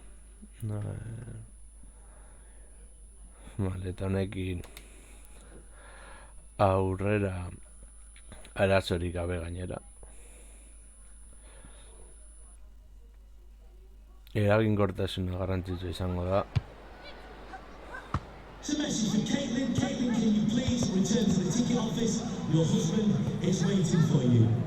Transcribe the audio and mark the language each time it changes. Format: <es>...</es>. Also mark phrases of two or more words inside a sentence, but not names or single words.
<eu>Eta honekin aurrera arazorik gabe gainera. Eraginkortasuna garrantzitsua izango da.</eu> <en>It's a message for Caitlin. Caitlin, can you please return to the ticket office? Your husband is waiting for you.</en>